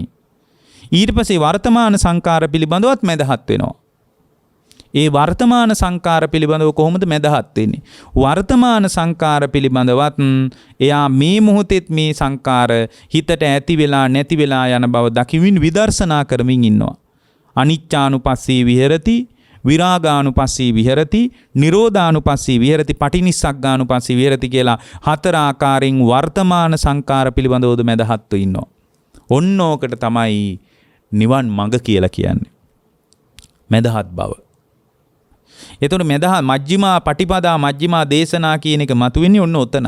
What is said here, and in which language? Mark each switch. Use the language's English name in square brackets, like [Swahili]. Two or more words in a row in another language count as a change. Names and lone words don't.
[Sinhala] ඊට පස්සේ වර්තමාන සංකාර පිළිබඳවත් මැදහත් වෙනවා. ඒ වර්තමාන සංකාර පිළිබඳව කොහොමද මැදහත් වෙන්නේ? වර්තමාන සංකාර පිළිබඳවත් එයා මේ මොහොතේත් මේ සංකාර හිතට ඇති වෙලා නැති වෙලා යන බව දකිමින් විදර්ශනා කරමින් ඉන්නවා. [Pali] අනිච්චානුපස්සී විහෙරති, විරාගානුපස්සී විහෙරති, නිරෝධානුපස්සී විහෙරති, පටිනිස්සග්ගානුපස්සී විහෙරති [Sinhala] කියලා 4 ආකාරයෙන් වර්තමාන සංකාර පිළිබඳවද මැදහත්ව ඉන්නවා. ඔන්න ඕකට තමයි නිවන් මඟ කියලා කියන්නේ. මැදහත් බව. එතකොට මැදහත් [Pali] මජ්ක්‍ධිමා පටිපදා [Sinhala] මජ්ක්‍ධිමා දේශනා කියන එක මතුවෙන්නේ ඔන්න ඔතනයි.